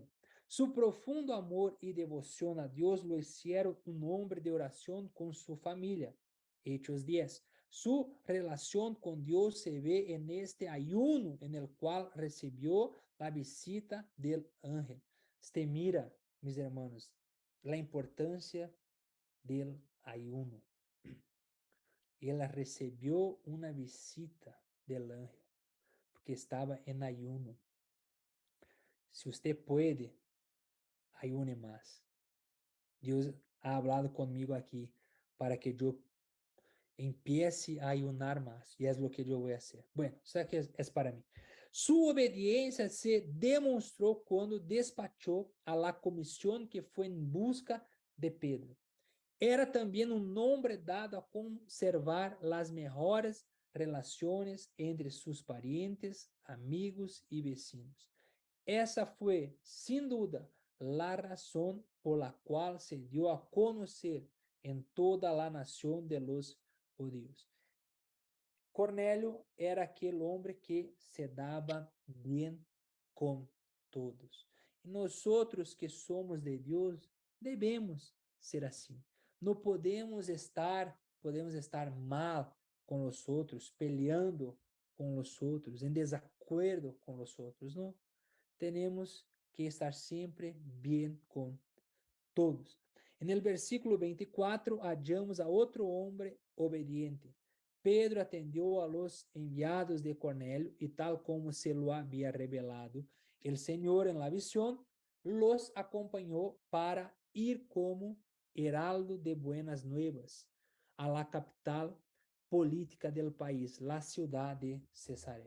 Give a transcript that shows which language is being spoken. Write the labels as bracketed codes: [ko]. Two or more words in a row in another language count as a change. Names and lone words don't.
[es] Su profundo amor y devoción a Dios lo hicieron un hombre de oración con su familia. Hechos 10. Su relación con Dios se ve en este ayuno en el cual recibió la visita del ángel. Usted mira, mis hermanos, la importancia del ayuno. [pt] Ela recebeu uma visita [es] del ángel, [pt] porque estava em ayuno. Se você pode, ayune mais. [es] Deus ha hablado [pt] comigo aqui para que eu [es] empiece a ayunar más, y es lo que yo voy a hacer. Bueno, eso es para mí. Su obediencia se demostró cuando despachó a la comisión que fue en busca de Pedro. [pt] Era também um homem dado a conservar as melhores relações entre seus parentes, amigos e vecinos. Essa foi, sem dúvida, a razão [es] por la qual se dio [pt] a conhecer em toda a nação [es] de los judíos. [pt] Cornélio era aquele homem que se dava bem com todos. E nós outros que somos de Deus, devemos ser assim. Não podemos estar mal com os outros, peleando com os outros, em desacordo com os outros, não. Temos que estar sempre bem com todos. [es] En el versículo 24 hallamos a [pt] outro homem obediente. [es] Pedro atendió a los enviados de Cornelio y tal como se lo había revelado el Señor en la visión, los acompañó para ir como heraldo de buenas nuevas a la capital política del país, la ciudad de Cesarea.